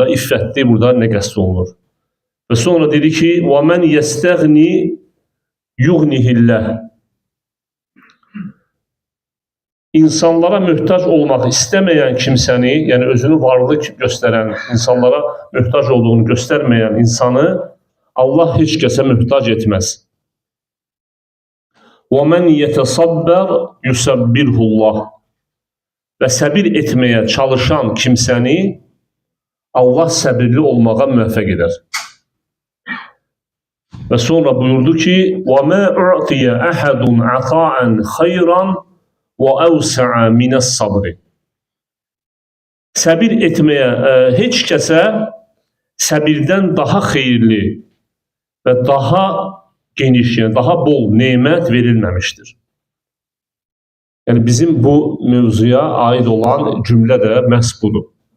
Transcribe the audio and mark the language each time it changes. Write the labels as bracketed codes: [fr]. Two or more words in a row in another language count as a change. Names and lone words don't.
[az] İffətli burada nə qəsd olunur? Və sonra dedi ki: [ar] "ومن يستغن يغنه الله." [az] İnsanlara möhtac olmaq istəməyən kimsəni, yəni özünü varlı göstərən, insanlara möhtac olduğunu göstərməyən insanı Allah heç kəsə möhtac etməz. [ar] وَمَنْ يَتَصَبَّرْ يُسَبِّرْهُ اللّٰهِ. [az] Və səbir etməyə çalışan kimsəni Allah səbirli olmağa müvəffəq edər. Və sonra buyurdu ki: [ar] وَمَا أُعْطِيَ أَحَدٌ عَطَاءً خَيْرًا وَأَوْسَعَ مِنَ الصَّبْرِ. [az] Səbir etməyə heç kəsə səbirdən daha xeyirli və daha geniş, yəni daha bol nemət verilməmişdir. Yəni bizim bu mövzuya aid olan cümlə də məhz budur.